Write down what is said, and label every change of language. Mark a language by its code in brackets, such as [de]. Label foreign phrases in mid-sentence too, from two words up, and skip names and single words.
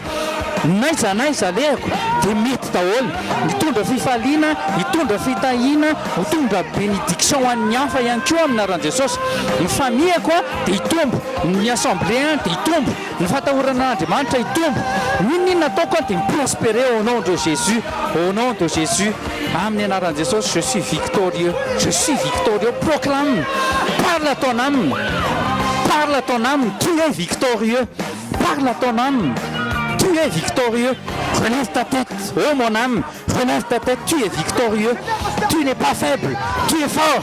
[mg] Naiza lehako dia mety daholo, mitondra fifaliana, mitondra fitahiana, mitondra bénédiction ho an'ny hafa ihany koa amin'ny anaran'i Jesosy. Ny famiako dia hitombo, ny assemblée dia hitombo, ny fatahoran'Andriamanitra hitombo. Ninninona ataoko dia miprospérer [fr] au nom de Jésus, au nom de Jésus. [mg] Amin'ny anaran'i Jesosy, [fr] je suis victorieux, proclame, parle à ton âme, tu es victorieux, parle à ton âme, tu Tu es victorieux. Relève ta tête. Oh mon âme, relève ta tête. Tu es victorieux. Tu n'es pas faible. Tu es fort.